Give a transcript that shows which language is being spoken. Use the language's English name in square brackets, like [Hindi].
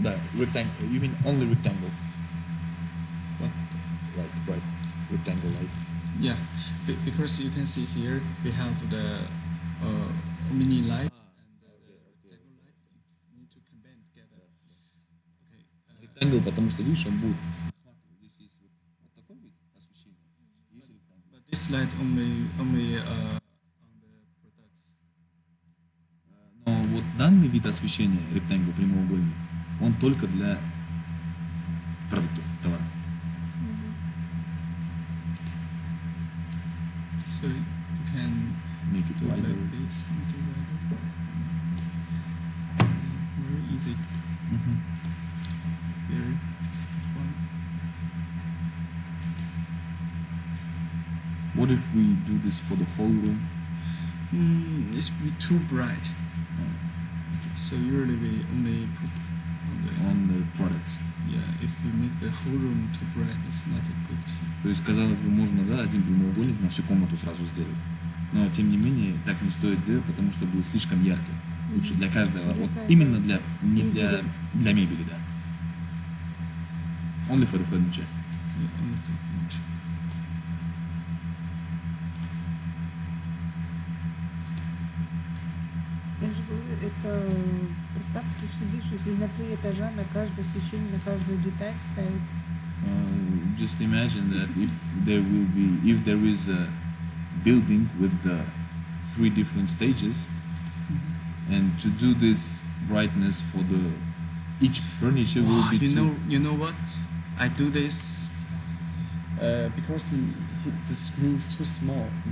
[Russian] Да, rectangle. [English] You mean only rectangle? What? Right. Rectangle light. Yeah, because you can see here we have the mini light and the rectangle light. It need to combine together. Okay. [Russian] Rectangle, потому что, видишь, он будет охватывать. Здесь есть вот такой вид освещения. Есть rectangle. [English] But this light only on the products. [Russian] Но вот данный вид освещения, rectangle, прямоугольный, он только для продуктов, товаров. [English] So you can Make it do wider. like this. Make it wider. Very easy. Here, just put one. What if we do this for the whole room? It's be too bright. So usually we only put on On the products. yeah. If we make the whole room too bright, it's not a good thing. [Russian] То есть, казалось бы, можно, да, один прямоугольник на всю комнату сразу сделать. Но, тем не менее, так не стоит делать, потому что будет слишком ярко. Лучше для каждого. Вот Это именно для, не мебели. для мебели, да. [English] Only for the furniture. Yeah, only for furniture. [Russian] Я же говорю, это представьте себе, что если на 3 этажа на каждое освещение, на каждую деталь стоит. [English] Just imagine that if there is a building with the 3 different stages, and to do this brightness for the each furniture will Wow, be you know what? I do this because the screen is too small.